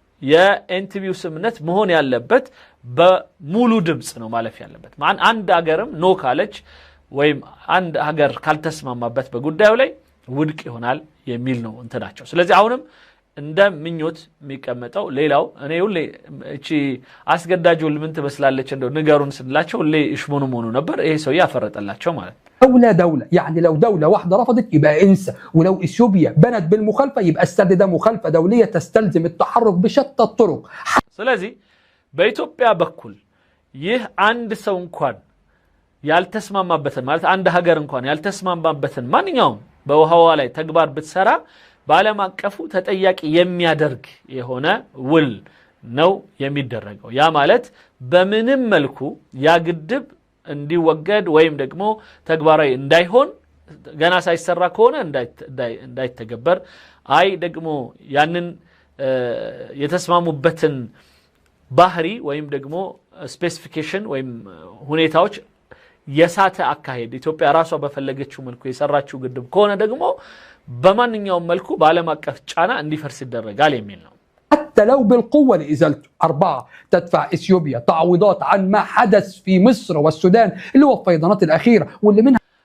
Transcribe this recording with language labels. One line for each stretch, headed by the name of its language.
Amharic: የኤንቲቢው ስምምነት መሆን ያለበት በሙሉ ድምጽ ነው ማለፍ ያለበት አንድ ሀገርም ኖ ካለች ወይም አንድ ሀገር ካልተስማማበት በጉዳዩ ላይ ውድቅ ይሆናል የሚል ነው እንትናቸው ስለዚህ አሁንም እንደ ምኞት የሚቀመጠው ሌላው እኔ ሁሌ እቺ አስገዳጅው ምን ትመስላለች እንደው ንገሩን ስንላቸው ሁሌ እሽሞኑ ሆኖ ነበር ይሄ ሰው ያፈረጠላቸው ማለት
Arabic: دولة يعني لو دولة واحدة رفضت يبقى انسى ولو اثيوبيا بنت بالمخالفة يبقى السد ده مخالفة دولية تستلزم التحرك بشتى الطرق
Amharic: ስለዚህ በኢትዮጵያ በኩል ይህ አንድ ሰው እንኳን ያልተስማማበትን ማለት አንድ ሀገር እንኳን ያልተስማማበትን ማንኛውም በውሃዋ ላይ ተግባር ብትሰራ በዓለም አቀፉ ተጠያቂ የሚያደርግ የሆነ ውል ነው የሚደረገው ያ ማለት በምንም መልኩ ያ ግድብ እንዲወገድ ወይም ደግሞ ተግባራዊ እንዳይሆን ገና ሳይሰራ ከሆነ እንዳይተገበር አይ ደግሞ ያንን የተስማሙበትን ባህሪ ወይም ደግሞ ስፔሲፊኬሽን ወይም ሁኔታዎች የሳተ አካሄድ ኢትዮጵያ ራሷ በፈለገችው መልኩ የሰራችው ግድብ ከሆነ ደግሞ በማንኛውም መልኩ በዓለም አቀፍ ጫና እንዲፈርስ ይደረጋል የሚል ነው
Arabic: حتى لو بالقوة لإزالته 4 تدفع إثيوبيا تعويضات عن ما حدث في مصر والسودان اللي هو الفيضانات الأخيرة واللي منها